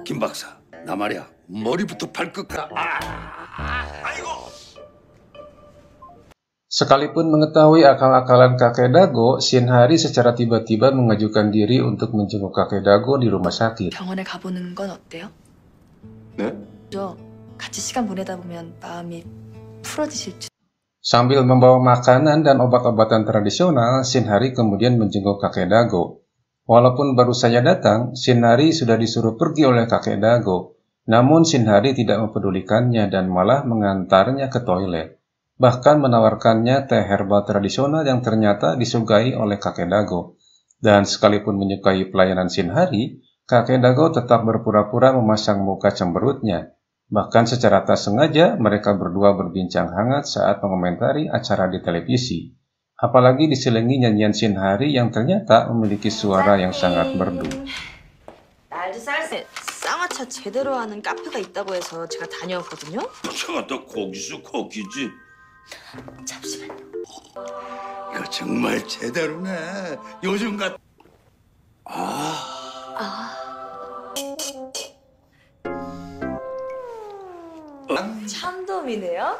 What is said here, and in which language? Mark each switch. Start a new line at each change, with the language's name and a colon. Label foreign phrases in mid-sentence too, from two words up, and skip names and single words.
Korean: 김 박사, 나 말이야 머리부터 발끝까지. 아이고.
Indonesian: Sekalipun mengetahui akal-akalan kakek Dago, Shinhari secara tiba-tiba mengajukan diri untuk menjenguk kakek Dago di rumah sakit.
Korean: 병원에 가보는 건 어때요? 네? 저 같이 시간 보내다 보면 마음이 풀어지실지.
Indonesian: Sambil membawa makanan dan obat-obatan tradisional, Shinhari kemudian menjenguk kakek Dago. Walaupun baru saja datang, Shinhari sudah disuruh pergi oleh kakek Dago. Namun Shinhari tidak mempedulikannya dan malah mengantarnya ke toilet. Bahkan menawarkannya teh herbal tradisional yang ternyata disukai oleh kakek Dago. Dan sekalipun menyukai pelayanan Shinhari, kakek Dago tetap berpura-pura memasang muka cemberutnya. Bahkan secara tak sengaja, mereka berdua berbincang hangat saat mengomentari acara di televisi. Apalagi diselingi nyanyian Shinhari yang ternyata memiliki suara yang sangat merdu.
Korean: 날도 쌀쌀 쌍화차 제대로 하는 카페가 있다고 해서 제가 다녀왔거든요. 차가 또 거기서 거기지. 잠시만요. 이거 정말 제대로네. 요즘 같. 참돔이네요.